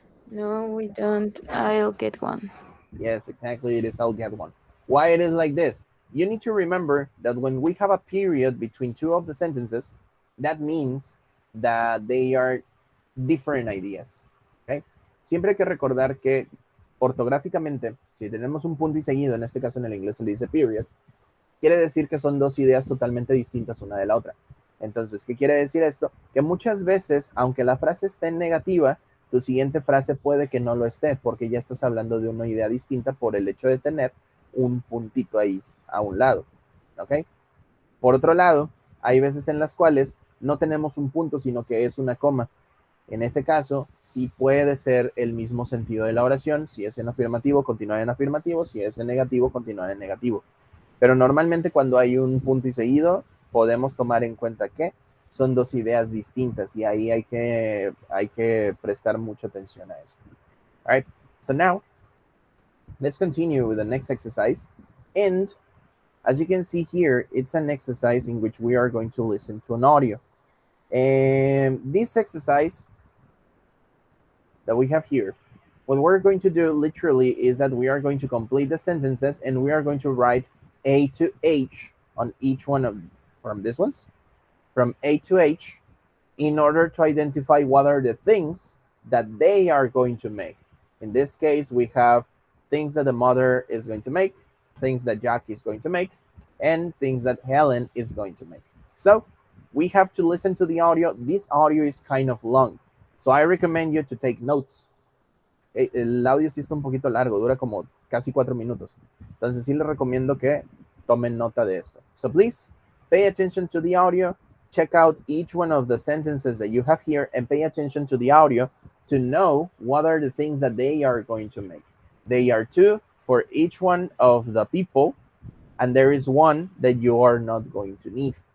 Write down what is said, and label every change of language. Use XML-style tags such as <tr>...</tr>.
<en>No, we don't. I'll get one. yes, exactly, it is I'll get one. Why it is like this? You need to remember that when we have a period between two of the sentences, that means that they are different ideas. Okay?</en> <es>Siempre hay que recordar que ortográficamente, si tenemos un punto y seguido, en este caso en el inglés se le dice period, quiere decir que son dos ideas totalmente distintas una de la otra. Entonces, ¿qué quiere decir esto? Que muchas veces, aunque la frase esté en negativa, tu siguiente frase puede que no lo esté, porque ya estás hablando de una idea distinta por el hecho de tener un puntito ahí a un lado. ¿Ok? Por otro lado, hay veces en las cuales no tenemos un punto, sino que es una coma. En ese caso, sí puede ser el mismo sentido de la oración. Si es en afirmativo, continuar en afirmativo. Si es en negativo, continuar en negativo. Pero normalmente cuando hay un punto y seguido, podemos tomar en cuenta que son dos ideas distintas y ahí hay que prestar mucha atención a eso.</es> <en>All right, so now let's continue with the next exercise. And as you can see here, it's an exercise in which we are going to listen to an audio. And this exercise that we have here, what we're going to do literally is that we are going to complete the sentences and we are going to write A to H on each one of from these ones, from A to H, in order to identify what are the things that they are going to make. In this case, we have things that the mother is going to make, things that Jack is going to make, and things that Helen is going to make. So we have to listen to the audio. This audio is kind of long. So I recommend you to take notes.</en> <es>El audio sí está un poquito largo, dura como casi 4 minutos. Entonces sí les recomiendo que tomen nota de esto.</es> <en>So please pay attention to the audio, check out each one of the sentences that you have here, and pay attention to the audio to know what are the things that they are going to make. They are two for each one of the people, and there is one that you are not going to need.</en>